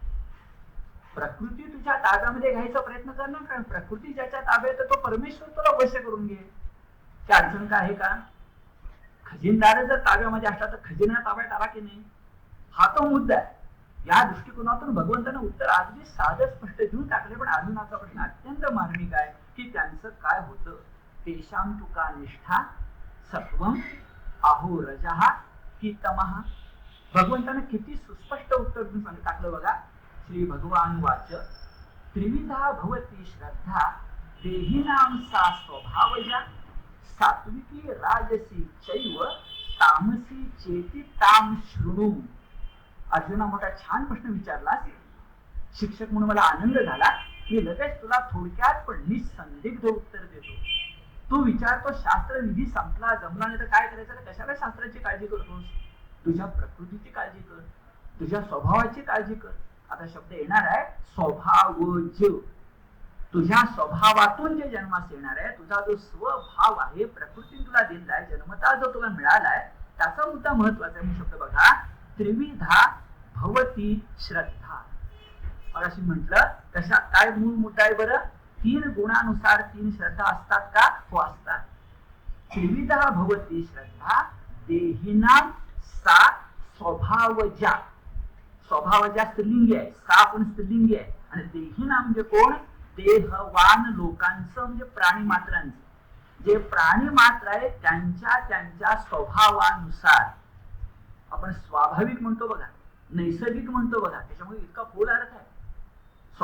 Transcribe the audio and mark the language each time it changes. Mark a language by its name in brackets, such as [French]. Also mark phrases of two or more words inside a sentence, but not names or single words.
[Marathi] प्रकृती तुझ्या ताब्यामध्ये घ्यायचा प्रयत्न करणार, कारण प्रकृती ज्याच्या ताब्यात तो परमेश्वर तुला वश करून घे. त्या अडचण काय आहे का? खजिनदार जर ताब्यामध्ये असला तर खजिना ताब्यात आला की नाही, हा तो मुद्दा आहे. या दृष्टिकोनातून भगवंतानं उत्तर अगदी साधं स्पष्ट देऊन टाकले. पण अर्जुनाचा प्रश्न अत्यंत मार्मिक आहे की त्यांचं काय होतं? [Sanskrit] तेषां तुका निष्ठा सत्वम आहो रजः की तमः. [Marathi] भगवंतानं किती सुस्पष्ट उत्तर देऊन सांगितलं टाकलं बघा. [Sanskrit] श्री भगवान वाच त्रिविधा भवती श्रद्धा देहिनां सा स्वभावजा सात्विकी राजसी चैव तामसी चेती ताम शृणु. [Marathi] अर्जुना मोठा छान प्रश्न विचारला. शिक्षक म्हणून मला आनंद झाला. मी लगेच तुला थोडक्यात पण निसंदिग्ध उत्तर देतो. तू विचारतो शास्त्र विधी संपला जमला नाही तर काय करायचं? तर कशाला शास्त्राची काळजी करतोस? तुझ्या प्रकृतीची काळजी कर, तुझ्या स्वभावाची काळजी कर. आता शब्द येणार आहे स्वभावज. तुझ्या स्वभावातून जे जन्मास येणार आहे, तुझा जो स्वभाव आहे, प्रकृती तुला दिलाय, जन्मता जो तुला मिळालाय, त्याचा मुद्दा महत्वाचा आहे. शब्द बघा, [Sanskrit] त्रिविधा भवती श्रद्धा. [Marathi] अशी म्हटलं तशा काय मूळ मुद्दा आहे बरं? 3 गुणानुसार 3 श्रद्धा असतात का? हो असतात. [Sanskrit] त्रिविधा भवती श्रद्धा देहिनां सा स्वभावजा. [Marathi] स्वभावजा स्त्रीलिंगी आहे, सा पण स्त्रीलिंगी आहे. आणि देहिनां म्हणजे कोण? देहवान लोकांचं, म्हणजे प्राणी मात्रांचं. जे प्राणी मात्र आहे त्यांच्या त्यांच्या स्वभावानुसार. आपण स्वाभाविक म्हणतो बघा, नैसर्गिक म्हणतो बघा, त्याच्यामुळे इतका खोल अर्थ आहे.